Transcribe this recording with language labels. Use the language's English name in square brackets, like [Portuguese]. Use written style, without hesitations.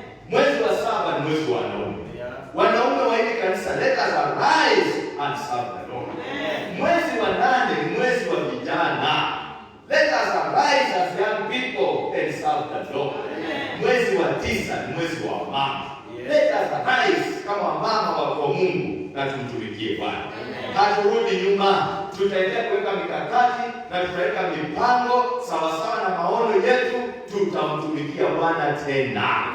[Swahili] Mwezi wa 7 ni mwezi wa wanaume. Wanaume wa hili kanisa, [English] let us arise and serve the Lord. [Swahili] Mwezi wa 8 ni mwezi wa vijana. [English] Let us arise as young people and serve the Lord. [Swahili] Mwezi wa 9 ni mwezi wa mama. [English] Let us arise [Swahili] kama mama wa Mungu na tumtumikie Bwana. Haturudi nyuma, tutaendelea kuweka mikakati na tutaweka mipango sawa sawa na maono yetu, tutamtumikia Bwana tena.